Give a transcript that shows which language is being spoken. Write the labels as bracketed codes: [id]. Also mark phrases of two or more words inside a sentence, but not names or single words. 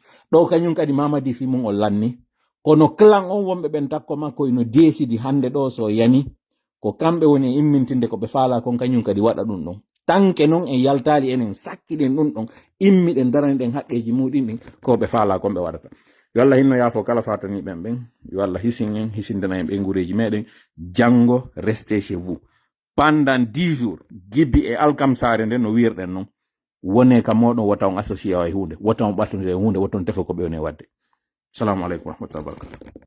[ff] ɗo kañum kadi Mamadi fi mum o lanni kono clan on wonɓe ɓen takko makko ino desidi hande ɗo so yani ko kamɓe woni e immintinde ko ɓe faala kon kañum kadi waɗa ɗum ɗon tanke noon en yaltali enen sakkiɗen ɗum ɗon immiɗen daraniɗen haqqeji muɗin ɗin ko ɓe faala kon ɓe waɗata yo Allah hinno yaafo kala fatani ɓen yo Allah hisin en hisindana en ɓe gureji meɗen janggo [fr] restez chez vous pendant 10 jours [ff] Giɓi e alkamsare nden no wirɗen noon wone ka moɗon wota on associé o e hunde wota on ɓattonde e hunde wota on tefa ko ɓe woni wadde. [ar] السلام عليكم ورحمة الله وبركاته.